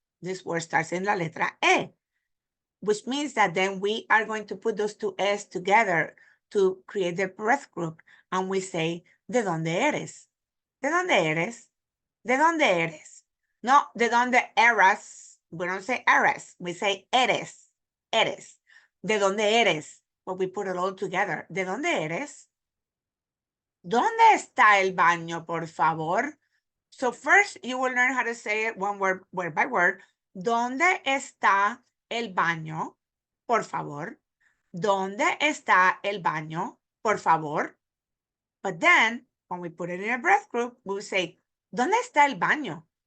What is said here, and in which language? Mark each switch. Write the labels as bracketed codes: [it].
[en] This word starts in la letra E, which means that then we are going to put those two E's together to create the breath group. And we say, [es] ¿de dónde eres? ¿De dónde eres? ¿De dónde eres? No, ¿de dónde eres? [en] We don't say eres. We say eres. Eres. [es] ¿De dónde eres? [en] But we put it all together. [es] ¿De dónde eres? ¿Dónde está el baño, por favor? [en] So first you will learn how to say it one word by word. [es] ¿Dónde está el baño? Por favor. ¿Dónde está el baño? Por favor. [en] But then, when we put it in a breath group, we will say, [es] ¿dónde está el baño?